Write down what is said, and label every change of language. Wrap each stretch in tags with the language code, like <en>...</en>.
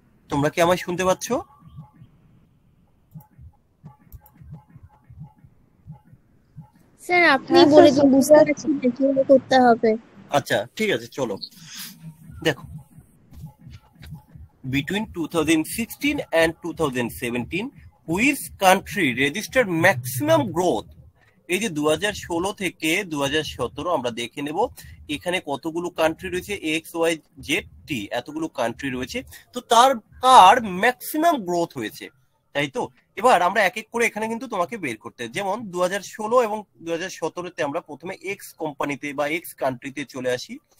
<bn>তোমরা কি আমায় শুনতে পাচ্ছ? স্যার আপনি বলে দিন, বুঝতে পারছি না কিভাবে করতে হবে। আচ্ছা ঠিক আছে, চলো দেখো।</bn> <en>Between 2016 and 2017, which country registered maximum growth?</en> <bn>এই যে 2016 থেকে 2017 আমরা দেখে নেব এখানে কতগুলো কান্ট্রি রয়েছে, এক্স ওয়াই জেড টি, এতগুলো কান্ট্রি রয়েছে। তো তার কার ম্যাক্সিমাম গ্রোথ হয়েছে, তাই তো? এবার আমরা এক এক করে এখানে কিন্তু তোমাকে বের করতে, যেমন 2016 এবং 2017-তে আমরা প্রথমে এক্স কোম্পানিতে বা এক্স কান্ট্রিতে চলে আসি।</bn>